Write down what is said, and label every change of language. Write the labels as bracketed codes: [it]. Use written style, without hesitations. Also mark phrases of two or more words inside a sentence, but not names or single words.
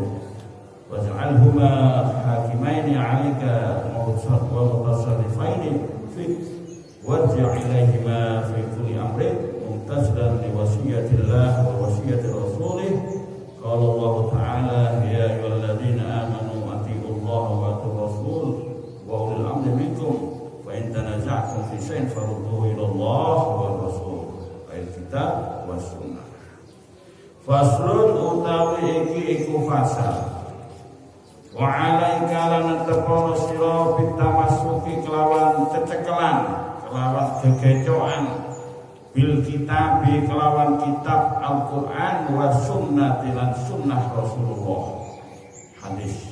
[ar] واجعلهما حاكمين عليك ومتصرفين فيك وارجع إليهما في كل أمر ممتثلا لوصية الله ووصية رسوله. قال الله تعالى يا أيها الذين آمنوا أطيعوا الله وأطيعوا الرسول وأولي الأمر منكم فإن تنازعتم في شيء فردوه إلى الله والرسول أي الكتاب والسنة. [jv] Faslun utawi iki iku fasal. [ar] وعليك [jv] lan tepono sira bitamasuki kelawan cecekelan, kelawan gegecokan [ar] بالكتاب [jv] kelawan kitab Al-Qur'an [ar] وسنة [jv] lan sunnah Rasulullah hadis.